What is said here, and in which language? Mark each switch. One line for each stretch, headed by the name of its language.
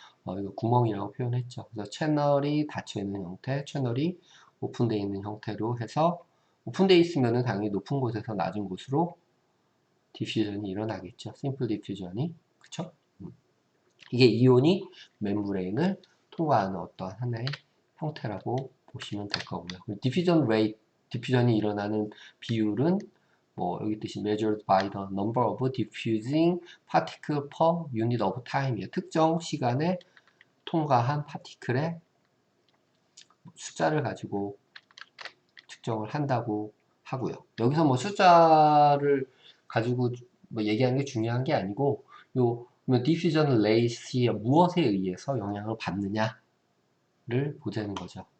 Korean: 이거 구멍이라고 표현했죠. 그래서 채널이 닫혀 있는 형태, 채널이 오픈되어 있는 형태로 해서 오픈되어 있으면은 당연히 높은 곳에서 낮은 곳으로 디퓨전이 일어나겠죠. 심플 디퓨전이. 그쵸? 이게 이온이 멤브레인을 통과하는 어떠한 하나의 형태라고 보시면 될 거고요. 디퓨전이 일어나는 비율은 뭐 여기 뜻이
English: measured by the number of diffusing particle per unit of time이에요.
Korean: 특정 시간에 통과한 파티클의 숫자를 가지고 측정을 한다고 하고요. 여기서 뭐 숫자를 가지고 뭐 얘기하는 게 중요한 게 아니고 디퓨전 레이시에 무엇에 의해서 영향을 받느냐를 보자는 거죠.